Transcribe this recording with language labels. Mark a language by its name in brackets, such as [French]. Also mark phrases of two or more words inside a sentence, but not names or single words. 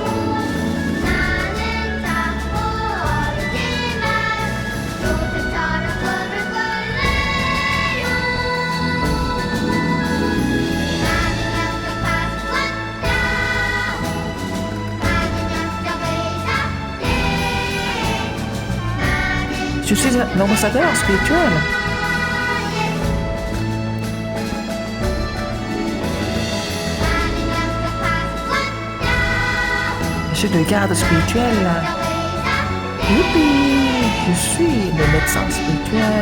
[Korean] 나는 작고 어리지만 요셉처럼 꿈을 꿀래요. 나는 영적 파수꾼 야후. 나는 영적 의사 예. 나는 [French] Je suis l'ambassadeur spirituel. Je suis le garde spirituel. Youpi! Je suis le médecin spirituel.